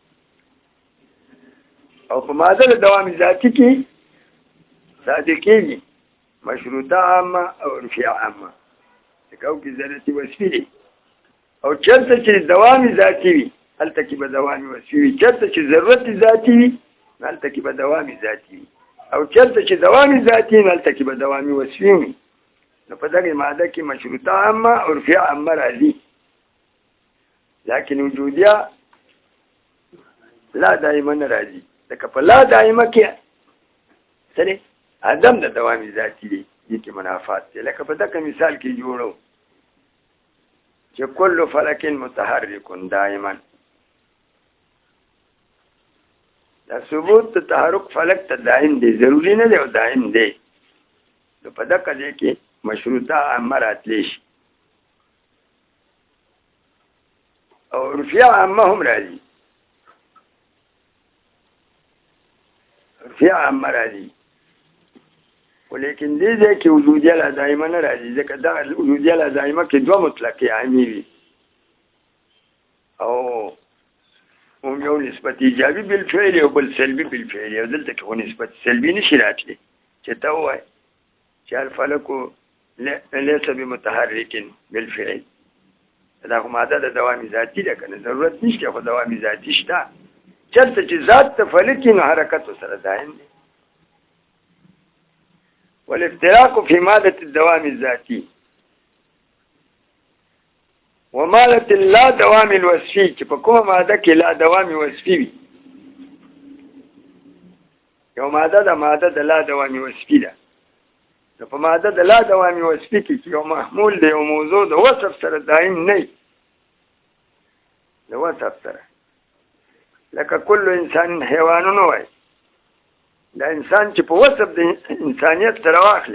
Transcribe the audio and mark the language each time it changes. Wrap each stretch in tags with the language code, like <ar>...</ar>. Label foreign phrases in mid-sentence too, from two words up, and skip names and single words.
<ps>او په ماده د دوام ذاتی کې صادقېږي مشروطه عامه او عرفیه عامه لکه او کې ضرورتي وصفي دی او چېرته چې دوام ذاتي وي هلته کې به دوام وصفي وي چېرته چې ضرورت ذاتي وي هلته کې به دوام ذاتي وي او چېرته چې دوام ذاتي وي هلته کې به دوام وصفي وي نو په دغه ماده کې مشروطه عامه عرفیه عامه راځي لیکن وجودیه لا دائما نه راځي لکه په لا دائمه کې سره عدم د دوام ذاتي دی دې کې منافات دي لکه په دغه مثال کې جوړو چې</ps> <ar>کل فلک متحرک دائما</ar> <ps>دا ثبوت تحرک فلک ته دائم دی ضروری نه دی او دائم دی نو په دغه ځای کې مشروطه عامه راتلی شي او عرفیه عامه هم راځي عرفیه عامه راځي ولیکن دې ځای کې وجودیه لا دائمه نه راځي ځکه دا وجودیه لا دائمه کې دوه مطلقې عامې وي او هم یو نسبت ایجابي بالفعل او بل سلبي بالفعل او دلته کې نسبت سلبي نشي راتلی چې ته وایي چې</ps> <ar>الفلک ليس بمتحرك بالفعل</ar> <ps>دا خو ماده د دوامي ذاتي ده کنه ضرورت نشته خو دوامي ذاتي شته چرته چې ذات ته فلک نو حرکت سره دائم دی</ps> <ar>والافتراق في ماده الدوام الذاتي وماده لا دوام الوصفي</ar> <ps>چې په کومه ماده کې لا دوام وصفي وي یو ماده د لا دوام وصفي ده په ماده د لا دوام وصفي کې یو محمول دی او موضوع د وصف سره دائم نه د وصف سره لکه</ps> <ar>کل انسان حیوانون</ar> <ps>وای دا انسان چې په وصف د انسانیت سره واخلي</ps>